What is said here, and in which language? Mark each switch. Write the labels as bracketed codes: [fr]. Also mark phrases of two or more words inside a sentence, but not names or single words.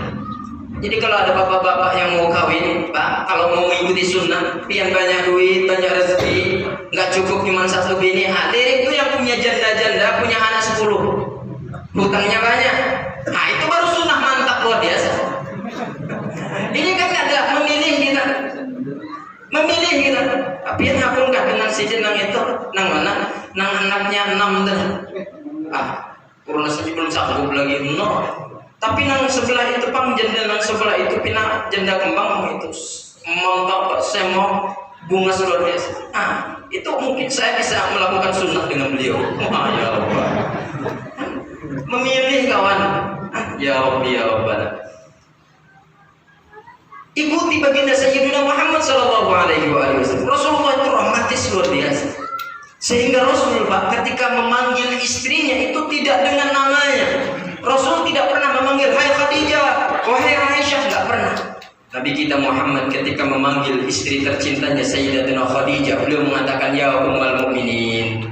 [id] Jadi kalau ada bapak-bapak yang mau kawin, Pak, kalau mau mengikuti sunnah, pian banyak duit, banyak rezeki, nggak cukup cuma satu bini, lirik itu yang punya janda-janda, punya anak 10, hutangnya banyak. Nah itu baru sunnah mantap luar biasa. Ini kan ada memilih kita. [bjn] Tapi yang aku nggak kenal si jenang itu, nang mana, nang anaknya 6 dah. Kurang saja belum sanggup lagi Tapi nang sebelah itu pang janda nang sebelah itu pina janda kembang itu mantap semua bunga luar biasa. [id] Itu mungkin saya bisa melakukan sunnah dengan beliau. Ya Allah. Memilih kawan. Ya Allah. Ikuti baginda Sayyidina Muhammad [ar] صلى الله عليه وسلم. [id] Rasulullah itu romantis luar biasa. Sehingga Rasul Pak ketika memanggil istrinya itu tidak dengan namanya. Rasul tidak pernah memanggil hai Khadijah, wahai Aisyah, enggak pernah. Nabi kita Muhammad ketika memanggil istri tercintanya Sayyidatina Khadijah, beliau mengatakan [ar] يا أم المؤمنين.